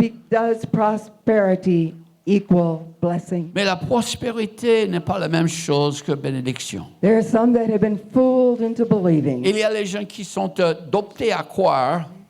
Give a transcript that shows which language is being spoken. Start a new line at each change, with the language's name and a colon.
English: Does prosperity equal blessing?
French: Mais la prospérité n'est pas la même chose que bénédiction.
English: There are some that have been fooled into believing
French: Il y a les gens qui sont adoptés à croire